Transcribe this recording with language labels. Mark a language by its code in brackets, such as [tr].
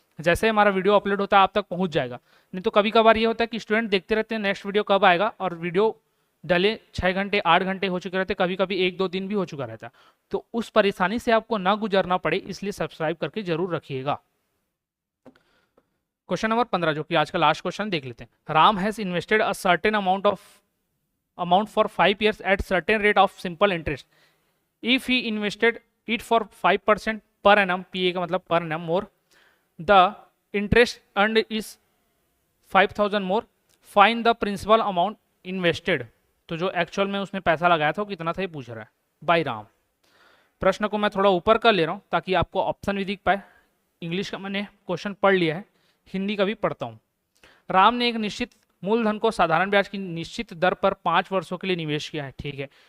[hi] जैसे हमारा video upload होता है आप तक पहुंच जाएगा। नहीं तो कभी कभार ये होता है कि स्टूडेंट देखते रहते हैं नेक्स्ट वीडियो कब आएगा, और वीडियो डले 6 घंटे 8 घंटे हो चुके रहते, कभी कभी 1-2 दिन भी हो चुका रहता है। तो उस परेशानी से आपको ना गुजरना पड़े, इसलिए सब्सक्राइब करके जरूर रखिएगा। क्वेश्चन नंबर 15 जो कि आज का लास्ट क्वेश्चन देख लेते हैं। [en] Ram has invested a certain amount for 5 years at certain rate of simple interest. If he invested it for 5% per annum, [hi] PA का मतलब [en] per annum more, the interest earned is 5,000 more. Find the principal amount invested. [hi] तो जो actual में उसने पैसा लगाया था वो कितना था ये पूछ रहा है बाय राम। प्रश्न को मैं थोड़ा ऊपर कर ले रहा हूँ ताकि आपको ऑप्शन भी दिख पाए। इंग्लिश का मैंने क्वेश्चन पढ़ लिया है, हिंदी का भी पढ़ता हूँ। राम ने एक निश्चित मूलधन को साधारण ब्याज की निश्चित दर पर 5 वर्षों के लिए निवेश किया है, ठीक है।